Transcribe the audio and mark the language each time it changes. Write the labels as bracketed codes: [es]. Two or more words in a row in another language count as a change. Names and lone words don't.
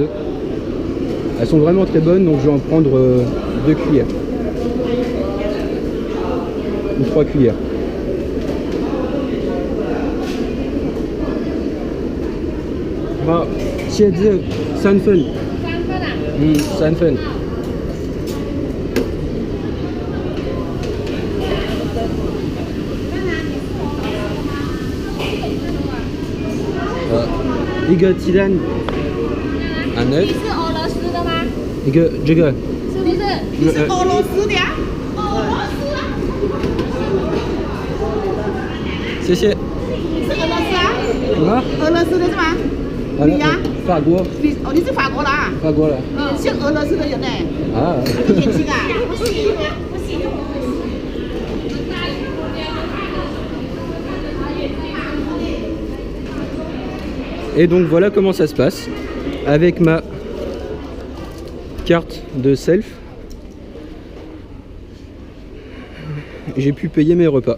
[fr] Elles sont vraiment très bonnes, donc je vais en prendre 2 cuillères. Ou 3 cuillères. Ah, Chieze, Sanfen. Sanfen. [zh] 一个鸡蛋，你是俄罗斯的吗？一个这个，是不是？你是俄罗斯的呀？俄罗斯啊？谢谢。你是俄罗斯啊？什么？俄罗斯的是吗？你呀？法国。你是法国的啊？法国的。像俄罗斯的人呢？啊。眼睛啊？不行不行。 [fr] Et donc voilà comment ça se passe avec ma carte de self. J'ai pu payer mes repas.